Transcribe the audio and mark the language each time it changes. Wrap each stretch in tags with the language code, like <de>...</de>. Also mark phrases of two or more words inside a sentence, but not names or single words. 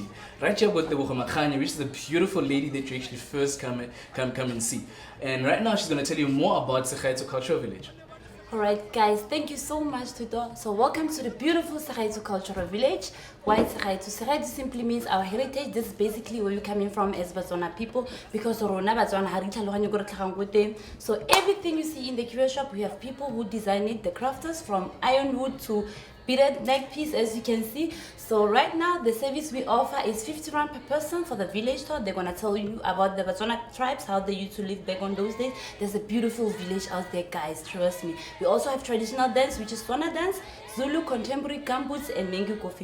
<en>Right here with the Bokone, which is the beautiful lady that you actually first come and see. And right now she's going to tell you more about Saghaetso Cultural Village. Alright guys, thank you so much Tudo. So welcome to the beautiful Saghaetso Cultural Village. Why Saghaetso? Saghaetso simply means our heritage. This is basically where we're coming from as Botswana people, because</en> <tn>Rona Botswana ha re tlhaloganye gore re tlhagang ko teng.</tn> <en>So everything you see in the curio shop, we have people who design it, the crafters, from ironwood to beaded neck piece, as you can see. So right now the service we offer is 50 rand per person for the village tour. They're gonna tell you about the Botswana tribes, how they used to live back on those days. There's a beautiful village out there, guys, trust me. We also have traditional dance, which is Swana dance, Zulu, contemporary, gumboots, and Mengu coffee.</en>